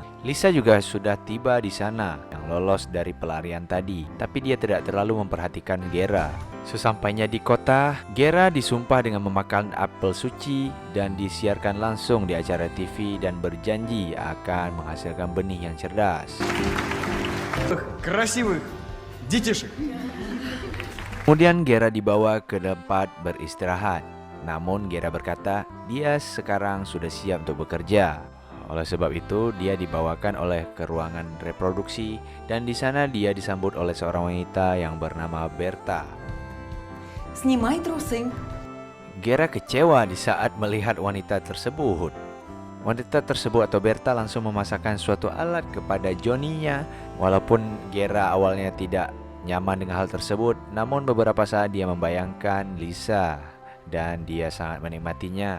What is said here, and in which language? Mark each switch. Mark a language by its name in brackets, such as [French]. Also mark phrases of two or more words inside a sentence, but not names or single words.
[Indonesian] Lisa juga sudah tiba di sana, yang lolos dari pelarian tadi, tapi dia tidak terlalu memperhatikan Gera. Sesampainya di kota, Gera disumpah dengan memakan apel suci dan disiarkan langsung di acara TV dan berjanji akan menghasilkan benih yang cerdas. [Russian] Красивых детишек. [Indonesian] Kemudian Gera dibawa ke tempat beristirahat. Namun Gera berkata dia sekarang sudah siap untuk bekerja. Oleh sebab itu dia dibawakan ke ruangan reproduksi dan di sana dia disambut oleh seorang wanita yang bernama Berta. [Russian] Снимай трусы. [Indonesian] Gera kecewa di saat melihat wanita tersebut. Wanita tersebut atau Berta langsung memasakkan suatu alat kepada Johnny-nya. Walaupun Gera awalnya tidak nyaman dengan hal tersebut, namun beberapa saat dia membayangkan Lisa dan dia sangat menikmatinya.